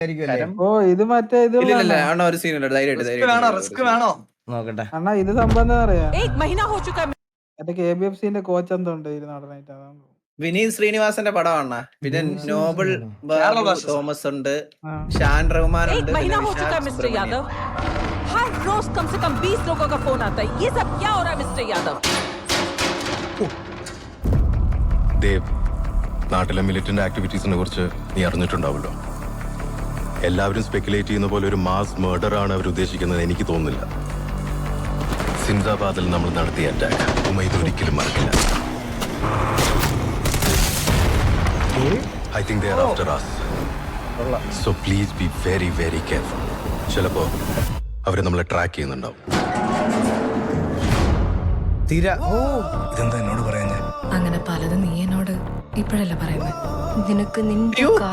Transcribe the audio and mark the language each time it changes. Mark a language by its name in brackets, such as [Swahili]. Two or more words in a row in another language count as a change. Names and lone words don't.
[Malayalam] ഓ ഇത് മറ്റേ ഇത് ഒരു സീൻ റിസ്ക് വേണോ നോക്കട്ടെ. അണ്ണാ ഇത് സംഭവം എന്താ പറയാ മറ്റേ KBFCന്റെ കോച്ച് എന്തോ ഉണ്ട് ഇത് നടനായിട്ട് അതാണ്. വിനീത് ശ്രീനിവാസന്റെ പടമാണ്. പിന്നെ നോബിൾ തോമസ് ഉണ്ട്, ആ. ഷാൻ റഹ്മാൻ ഉണ്ട്, [Hindi] हर रोज कम से कम 20 लोगों का फोन आता है। ये सब क्या हो रहा है मिस्टर यादव? [Malayalam] ദേവ്, നാട്ടിലെ [English] militant activities [Malayalam] കുറിച്ച് നീ അറിഞ്ഞിട്ടുണ്ടാവല്ലോ. എല്ലാവരും സ്പെക്കുലേറ്റ് ചെയ്യുന്ന പോലെ ഒരു [English] mass murder [Malayalam] ആണ് അവർ ഉദ്ദേശിക്കുന്നത് എനിക്ക് തോന്നുന്നില്ല. സിന്ദാബാദിൽ നമ്മൾ നടത്തിയ അറ്റാക്ക് ഉമൈദ് ഒരിക്കലും മറക്കില്ല. [English] I think they are after us. So please be very, very careful. [Malayalam] ചിലപ്പോ അവര് നമ്മളെ ട്രാക്ക് ചെയ്യുന്നുണ്ടാവും. ഇതെന്താ എന്നോട് പറയാഞ്ഞേ? അങ്ങനെ പലതും നീ എന്നോട് ഇപ്പോഴല്ല പറയുന്നത്. നിനക്ക് നിന്റെ